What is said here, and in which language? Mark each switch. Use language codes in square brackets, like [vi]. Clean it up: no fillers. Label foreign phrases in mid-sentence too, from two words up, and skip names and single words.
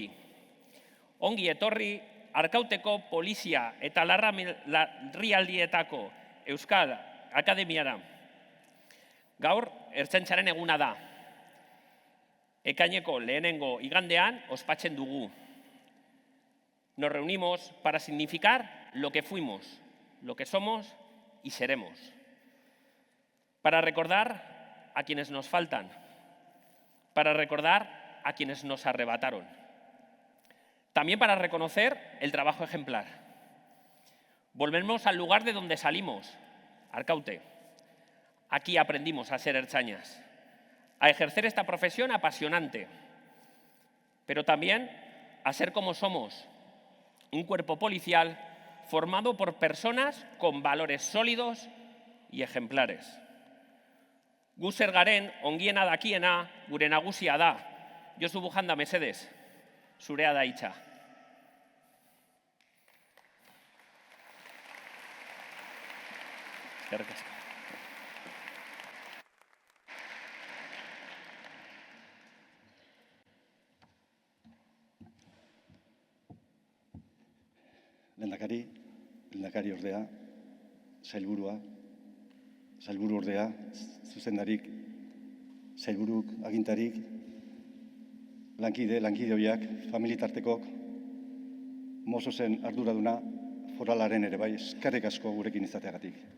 [eu] Ongi etorri Arkauteko Polizia eta Larrialdietako Euskal Akademiara. Gaur, Ertzaintzaren eguna da. Ekaineko lehenengo igandean ospatzen dugu. [es] Nos reunimos para significar lo que fuimos, lo que somos y seremos. Para recordar a quienes nos faltan, para recordar a quienes nos arrebataron. También para reconocer el trabajo ejemplar. Volvemos al lugar de donde salimos, Arkaute. Aquí aprendimos a ser ertzainas, a ejercer esta profesión apasionante, pero también a ser como somos, un cuerpo policial formado por personas con valores sólidos y ejemplares. [eu] Gu zer garen, ongiena dakiena, gure nagusia da. Josu Bujanda, mesedez, zurea da hitza. Eskerrik asko. Lehendakari ordea, sailburua, sailburu ordea, zuzendarik, sailburuk, agintarik, lankide horiak, familitartekok, Mososen arduraduna, foralaren ere bai, eskerrik asko gurekin izateagatik.